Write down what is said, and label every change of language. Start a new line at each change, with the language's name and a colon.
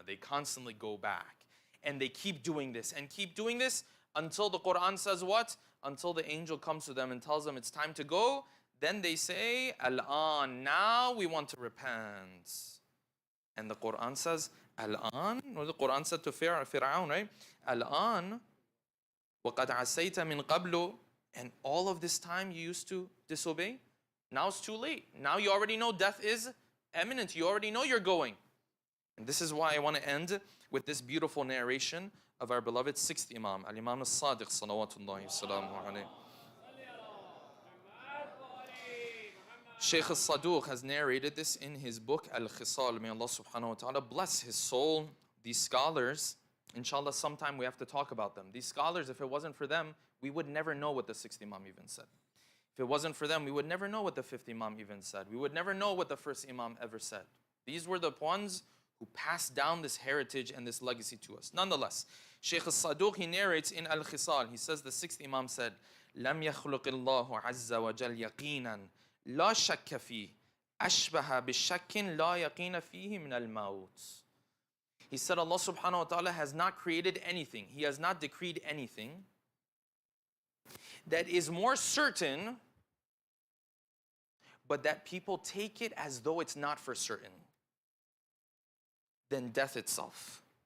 English: They constantly go back. And they keep doing this and keep doing this until the Quran says what? Until the angel comes to them and tells them it's time to go. Then they say, Al-an, now we want to repent. And the Quran says, Al-an, or the Quran said to Fir'aun, right?
Arabic: Al-an, وَقَدْ عَسَيْتَ مِنْ قَبْلُ.
English: And all of this time you used to disobey. Now it's too late. Now you already know death is imminent. You already know you're going. And this is why I want to end with this beautiful narration of our beloved sixth Imam, Al-Imam As-Sadiq, salawatullahi wa salamu alayhi. Shaykh As-Saduq has narrated this in his book, Al-Khisal. May Allah subhanahu wa ta'ala bless his soul. These scholars, inshallah, sometime we have to talk about them. These scholars, if it wasn't for them, we would never know what the sixth Imam even said. If it wasn't for them, we would never know what the fifth Imam even said. We would never know what the first Imam ever said. These were the ones who passed down this heritage and this legacy to us. Nonetheless, Shaykh As-Saduq, he narrates in Al-Khisal, he says the sixth Imam said,
Arabic: لَمْ يَخْلُقِ اللَّهُ عَزَّ وَجَلْ يَقِينًا لَا شَكَّ فِيهِ أَشْبَهَ بِالشَّكٍ لَا يَقِينَ فِيهِ مِنَ الْمَوْتِ.
English: He said Allah subhanahu wa ta'ala has not created anything. He has not decreed anything that is more certain, but that people take it as though it's not for certain, than death itself.